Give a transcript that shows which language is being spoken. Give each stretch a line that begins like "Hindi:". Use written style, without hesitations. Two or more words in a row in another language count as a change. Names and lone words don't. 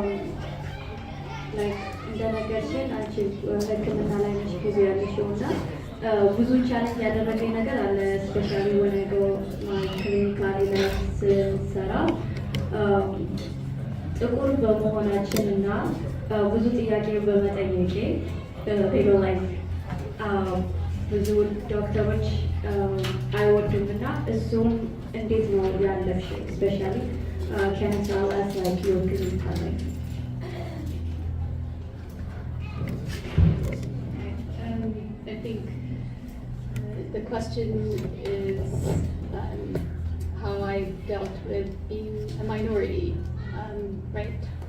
Amharic: እንደነገርሽን አንቺ ሕክምና ላይ ነሽ ብዙ ያለሽው እና ብዙ ቻሌንጅ ያደረገኝ ነገር አለ። ስፔሻሊ
English: when I go my clinical
Amharic: ስሰራ ጥቁር በመሆናችን እና ብዙ ጥያቄ በመጠየቄ like ብዙ ዶክተሮች አይወዱም እና እሱም እንዴት ነው ያለፍሽ?
English: ስፔሻሊ can you tell us like your clinical life? I think the question is how I dealt with being a minority, right?